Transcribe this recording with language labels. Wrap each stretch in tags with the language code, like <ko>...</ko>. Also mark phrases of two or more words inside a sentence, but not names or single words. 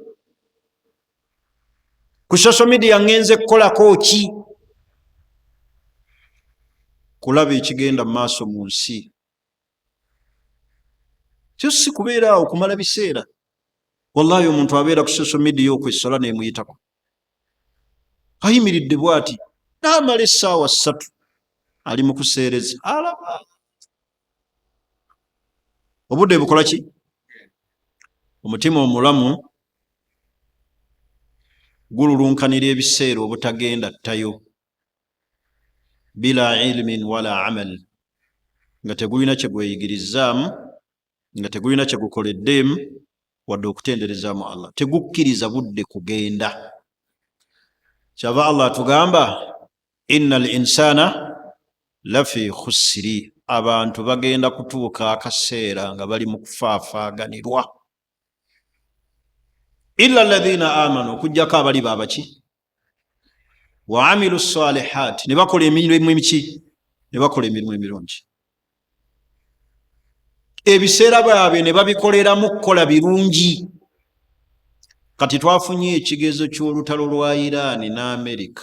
<lg>ku</lg> <en>social media</en> <lg>ngenze kukolako ki kulaba ekigenda mu maaso mu nsi kyo si kubeera awo kumala biseera wallahi omuntu abeera ku</lg> <en>social media</en> <lg>okwesola nemuyitako ayimiridde bw'ati n'amala essaawa 3 ali mu kuseereza alaba obudde bukola ki omutima omulamu gululunkanira ebiseera obutagenda ttayo</lg> <ar>بلا علم ولا عمل</ar> <lg>nga tegulina kyegweyigirizaamu nga tegulina kyegukoleddemu wadde okutenderezaamu Allah tegukkiriza budde kugenda kyava Allah atugamba</lg> <ar>إن الإنسان لفي خسر</ar> <lg>abantu bagenda kutuuka akaseera nga bali mu kufaafaaganirwa</lg> <ar>إلا الذين آمنوا</ar> <lg>okujjako abali baabaki</lg> <ar>وعملوا الصالحات</ar> <lg>ne bakola emirimu emiki ne bakola emirimu emirungi ebiseera byabwe ne babikoleramu kukola birungi. Kati twafunye ekigezo ky'olutalo lwa Iran ne America.</lg>